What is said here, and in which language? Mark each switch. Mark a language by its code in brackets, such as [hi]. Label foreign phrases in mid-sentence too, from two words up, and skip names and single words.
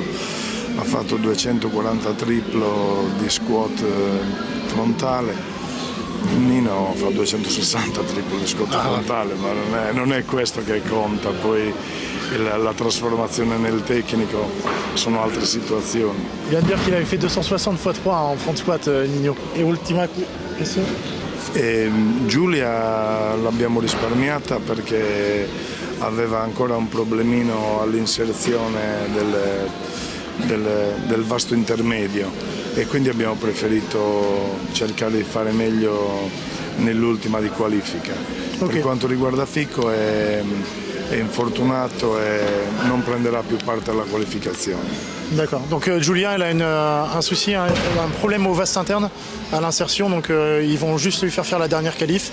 [it] Ha fatto 240 triplo di squat frontale. Il Nino fa 260 triplo di squat frontale, ma non è questo che conta. Poi la trasformazione nel tecnico sono altre situazioni. [fr] Il vient de dire qu'il avait fait 260 x 3 en [en] front squat, [fr] Nino. [it] E ultima question? Giulia l'abbiamo risparmiata perché aveva ancora un problemino all'inserzione del vasto intermedio e quindi abbiamo preferito cercare di fare meglio nell'ultima di qualifica. Okay. Per quanto riguarda Fico è infortunato e non prenderà più parte alla qualificazione. [fr] D'accord. Donc Julien, elle a un souci, un problème au vaste interne à l'insertion, donc ils vont juste lui faire la dernière qualif.